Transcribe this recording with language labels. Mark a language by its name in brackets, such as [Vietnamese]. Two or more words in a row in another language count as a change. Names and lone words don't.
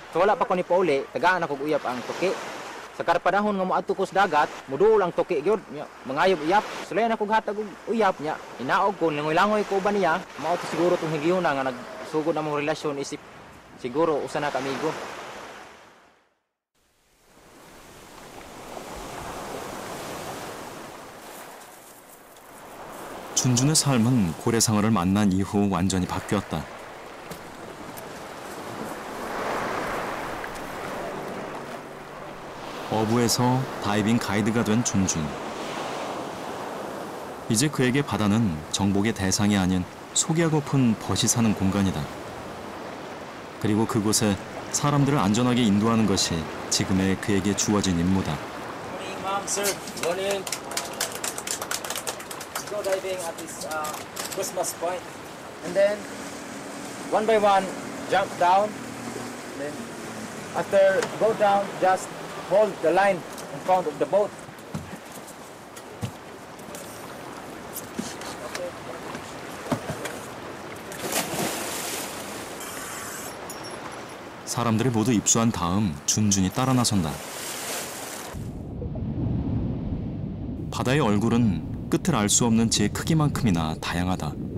[Cebuano] So wala pa ko ni pauli, tagaan ako uyap ang tuki. Sa karpanahon nga moadto ko sa dagat, muduol ang tuki gyud, mangayob uyap. Sulayan ako hatag og uyap niya. Inaog ko langoy-langoy ko ba niya, mao to siguro tong higiyon nga nagsugod na mong relasyon isip siguro usa na kamigo. [Korean] 준준의 삶은 고래상어를 만난 이후 완전히 바뀌었다. 어부에서 다이빙 가이드가 된 준준. 이제 그에게 바다는 정복의 대상이 아닌 소개하고픈 벗이 사는 공간이다. 그리고 그곳에 사람들을 안전하게 인도하는 것이 지금의 그에게 주어진 임무다. [English] Morning, ma'am, sir. Morning. Go diving at this Christmas point, and then one by one jump down. And then after go down, just hold the line in front of the boat. Okay. [Korean] 사람들이 모두 입수한 다음 준준이 따라 나선다. 바다의 얼굴은 끝을 알 수 없는 제 크기만큼이나 다양하다.